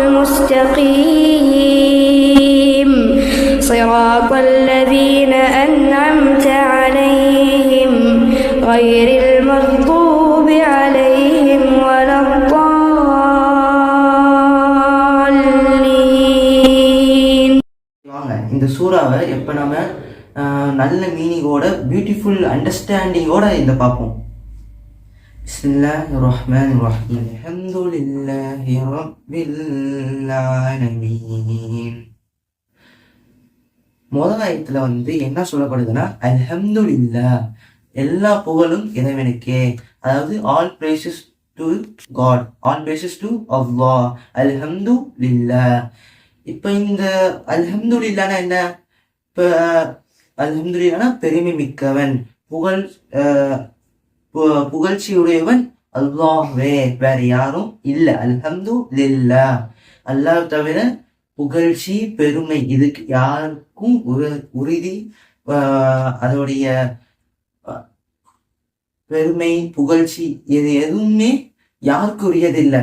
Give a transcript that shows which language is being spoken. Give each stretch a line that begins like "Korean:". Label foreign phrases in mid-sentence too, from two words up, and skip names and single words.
Arabic: المستقيم صراط الذين أنعمت عليهم غير المغضوب عليهم ولا الضالين.
Tamil: வாங்க இந்த சூறாவை எப்போ நம்ம நல்ல மீனிங்கோட
English: beautiful understanding-oda
Tamil: இதை பார்ப்போம்.
Arabic: بسم الله الرحمن الرحيم الحمد لله رب العالمين.
Tamil: முதல் ஆயத்தில் என்ன சொல்லப்படுதுன்னா அல்ஹம்துலில்லாஹ், எல்லா புகழும் இறைவனுக்கே, அதாவது
English: all praises to God, all praises to Allah,
Tamil: அல்ஹம்துலில்லாஹ். இப்போ இந்த அல்ஹம்துலில்லாஹ்னா என்ன? இப்போ அல்ஹம்துலில்லாஹ்னா பெருமை மிக்கவன், புகழ்ச்சியுடையவன் அல்லாஹ்வே, வேற யாரும் இல்லை. அல்ஹம்துலில்லாஹ், அல்லாஹ் தவிர புகழ்ச்சி பெருமை இதுக்கு யாருக்கும் உறுதி, அதோடைய பெருமை புகழ்ச்சி இது எதுவுமே யாருக்கு உரியதில்லை.